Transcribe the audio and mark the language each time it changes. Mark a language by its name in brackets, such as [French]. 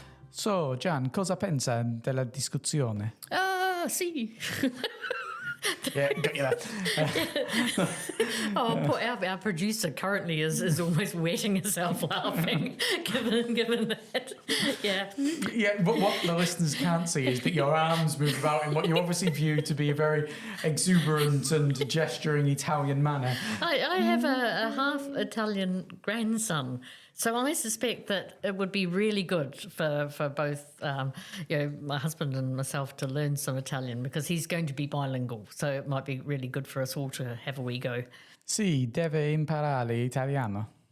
[Italian] So, Jan, cosa pensa della discussione? Sì. [English] Yeah, got you there. Oh, poor our producer currently is almost wetting herself laughing, given that. Yeah. Yeah, but what the listeners can't see is that your arms move about in what you obviously view to be a very exuberant and gesturing Italian manner. I have a half Italian grandson, so I suspect that it would be really good for both my husband and myself to learn some Italian, because he's going to be bilingual, so it might be really good for us all to have a wee go. [Italian] Sì, deve imparare italiano.